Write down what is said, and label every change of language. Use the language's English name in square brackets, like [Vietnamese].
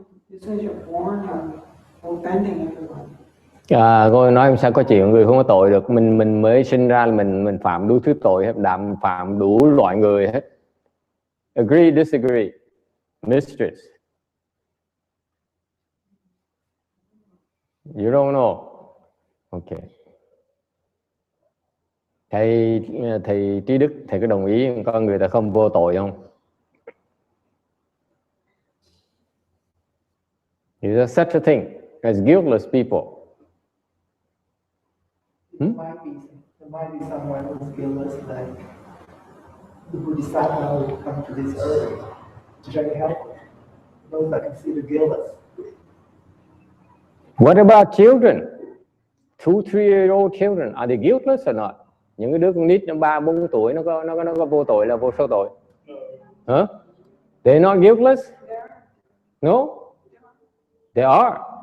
[English] You say you're born offending everyone. [Vietnamese] Cô nói sao có chuyện người không có tội được? Mình mới sinh ra là mình phạm đủ thứ tội hết, phạm đủ loại người hết. [English] Agree, disagree, mistress. You don't know. Okay. [Vietnamese] Thầy Trí Đức, thầy có đồng ý con người ta không vô tội không? [English] Is there such a thing as guiltless people? There might be someone who's guiltless, like who decided to come to this earth to try to help those that consider guiltless. What about children? 2-3-year-old children, are they guiltless or not? [Vietnamese] Những cái đứa con nít 3-4 tuổi nó có vô tội là vô số tội? [English] Huh? They're not guiltless? No? They are.